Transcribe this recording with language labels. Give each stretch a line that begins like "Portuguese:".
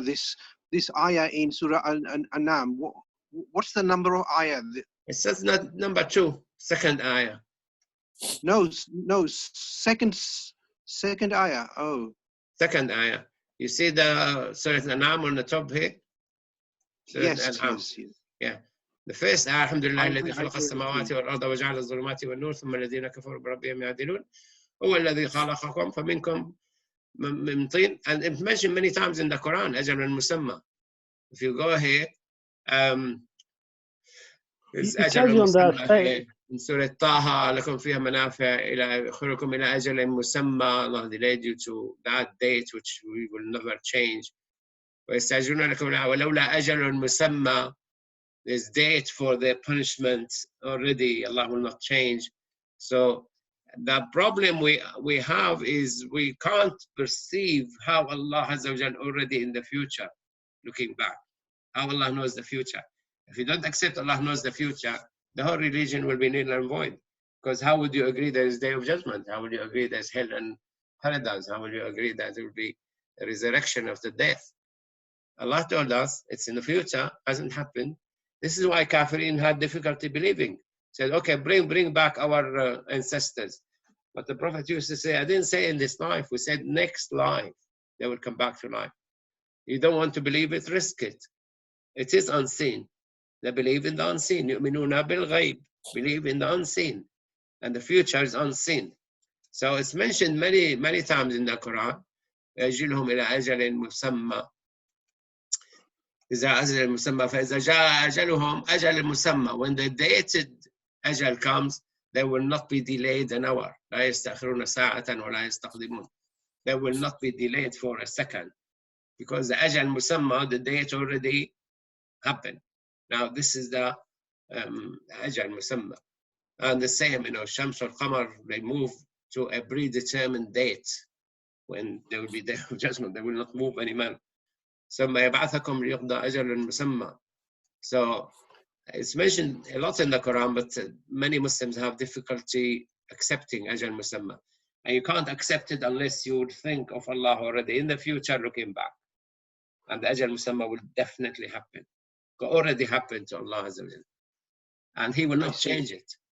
English: This ayah in Surah An-An'am. What's the number of ayah? It says not number 2, second ayah. No, second ayah. Oh, second ayah. You see the Surah An-An'am on the top here? Yes. Yeah. The first ayah,
Arabic: Alhamdulillah, الذي خلق السماوات والأرض وجعل الظلمات والنور ثم الذين كفروا بربهم يعدلون هو الذي خلقكم فمنكم من طين.
English: And it's mentioned many times in the Quran, أجل المسمى. If you go here, it's
Arabic: أجل المسمى in Surah Taha, لكم فيها منافع إلى آخركم إلى أجل مسمى.
English: Allah delayed you to that date which we will never change.
Arabic: ويستعجلون لكم ولولا أجل مسمى.
English: There's date for the punishment already. Allah will not change. So the problem we have is we can't perceive how Allah has already in the future, looking back, how Allah knows the future. If you don't accept Allah knows the future, the whole religion will be nil and void. Because how would you agree there is day of judgment? How would you agree there's hell and paradise? How would you agree that there will be a resurrection of the death? Allah told us it's in the future, hasn't happened. This is why Kafirin had difficulty believing. Said, okay, bring back our ancestors. But the Prophet used to say, I didn't say in this life. We said next life, they will come back to life. You don't want to believe it, risk it. It is unseen. They believe in the unseen.
Arabic: يُؤْمِنُونَ بِالْغَيْبِ.
English: Believe in the unseen. And the future is unseen. So it's mentioned many, many times in the Quran.
Arabic: يَجِلْهُمْ إِلَىٰ أَجَلٍ مُسَمَّى. إذا أجل المسمى فإذا جاء أجلهم أجل المسمى.
English: When the dated أجل comes, they will not be delayed an hour.
Arabic: لا يستأخرون ساعة ولا يستقدمون.
English: They will not be delayed for a second because the أجل مسمى, the date already happened. Now this is the أجل مسمى. And the same, Shams or Qamar, they move to a predetermined date when there will be day of judgment. They will not move any man.
Arabic: ثم يبعثكم ليقضى أجل مسمى.
English: So it's mentioned a lot in the Quran, but many Muslims have difficulty accepting Ajal Musamma. And you can't accept it unless you would think of Allah already in the future looking back. And the Ajal Musamma will definitely happen. already happened to Allah Azza wa Jal. And He will not change it.